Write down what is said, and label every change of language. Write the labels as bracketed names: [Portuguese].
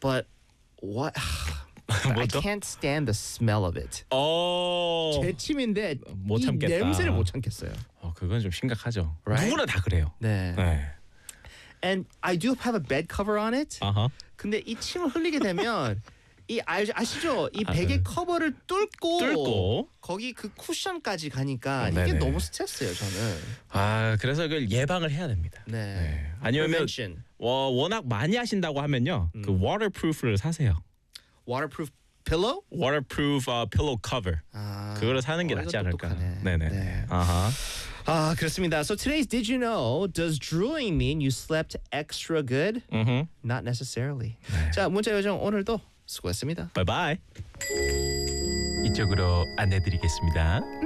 [English] But what I can't stand the smell of it. [Korean] 어. 제 침인데 못 참겠다. 이 냄새를 못 참겠어요. 그건 좀 심각하죠. [English] Right? [Korean] 누구나 다 그래요. 네. 네. [English] And I do have a bed cover on it. Uh-huh. [Korean] 근데 이 침을 흘리게 되면 이 아시죠? 이 베개 아, 커버를 뚫고, 뚫고 거기 그 쿠션까지 가니까 네네. 이게 너무 스트레스예요, 저는. 아, 그래서 그걸 예방을 해야 됩니다. 네. 네. 아니면 워낙 많이 하신다고 하면요. 그 waterproof를 사세요. [English] Waterproof pillow? Waterproof pillow cover. [Korean] 아, 그거를 사는 게 낫지 않을까? 똑똑하네. 네네. 네. Uh-huh. 아, 그렇습니다. [English] So today's Did You Know, does drooling mean you slept extra good? Mm-hmm. Not necessarily. [Korean] 네. 자, 문자 요정 오늘도 수고했습니다. [English] Bye-bye. [Korean] 이쪽으로 안내드리겠습니다.